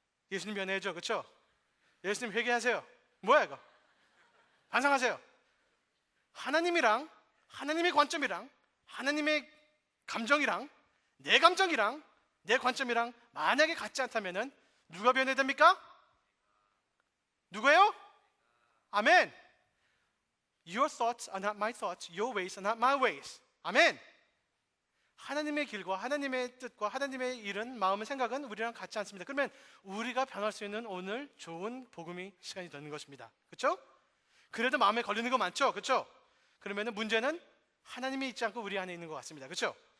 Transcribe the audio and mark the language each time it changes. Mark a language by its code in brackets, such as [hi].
[ko] 예수님 변해야죠. 그렇죠? 예수님 회개하세요. 뭐야 이거? 반성하세요. 하나님이랑 하나님의 관점이랑 하나님의 감정이랑 내 감정이랑 내 관점이랑 만약에 같지 않다면은 누가 변해야 됩니까? 누구예요? 아멘. [en] Your thoughts are not my thoughts. Your ways are not my ways. [ko] 아멘. 하나님의 길과 하나님의 뜻과 하나님의 일은 마음의 생각은 우리랑 같지 않습니다. 그러면 우리가 변할 수 있는 오늘 좋은 복음이 시간이 되는 것입니다. 그렇죠? 그래도 마음에 걸리는 거 많죠? 그렇죠? 그러면 문제는 하나님이 있지 않고 우리 안에 있는 것 같습니다. 그렇죠?